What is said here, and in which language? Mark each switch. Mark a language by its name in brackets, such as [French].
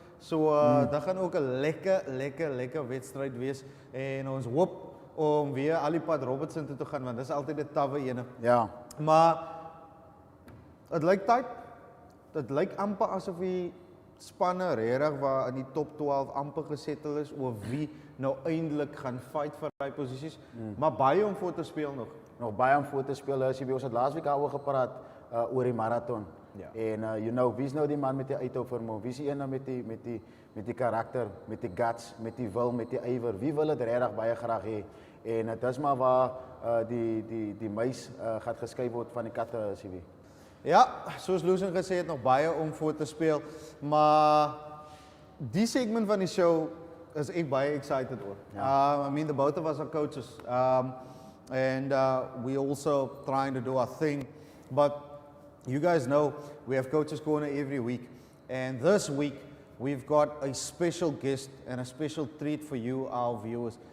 [Afrikaans] So dit gaan ook 'n lekker wedstryd wees en ons hoop om weer al die pad Robertson toe te gaan want dis altyd 'n tawwe ene. Ja. Maar dit lyk tyd. Dit lyk amper asof die spanne regtig waar in die top 12 amper gesettel is oor wie nou eintlik gaan fight vir daai posisies. Maar baie om voor te speel nog. Nog baie om voor te speel. Ons het laasweek daaroor gepraat oor die marathon. Ja. En [English] you know, [Afrikaans] wie is nou die man met die uithou vermoë? Wie is die een met die karakter, met die guts, met die wil, met die ywer? Wie wil dit regtig baie graag hê? En dit is maar waar die muis gaan geskei word van die katte as jy weet. Ja, soos Lucian gesê het, nog baie om voor te speel, maar die segment van die show is ek baie excited oor. [English] I mean, the both of us are coaches, and we also trying to do our thing, but you guys know we have Coaches Corner every week, and this week we've got a special guest and a special treat for you, our viewers.